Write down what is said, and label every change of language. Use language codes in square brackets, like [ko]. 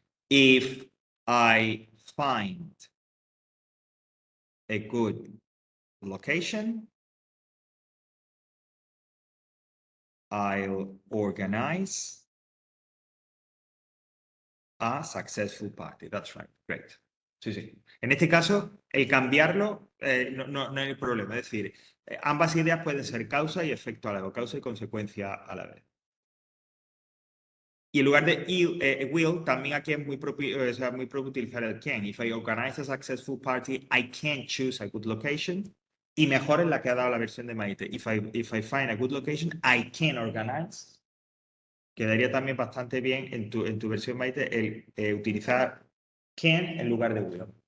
[en] If I find a good location, I'll organize a successful party. That's right. Great. [es] Sí, sí. En este caso, el cambiarlo no hay problema. Es decir, ambas ideas pueden ser causa y efecto a la vez, causa y consecuencia a la vez. Y en lugar de will, también aquí es muy propio, muy propio utilizar el can. [en] If I organize a successful party, I can choose a good location. [es] Y mejor es la que ha dado la versión de Maite. [en] If I find a good location, I can organize. [es] Quedaría también bastante bien en tu versión, Maite, el utilizar can en lugar de will.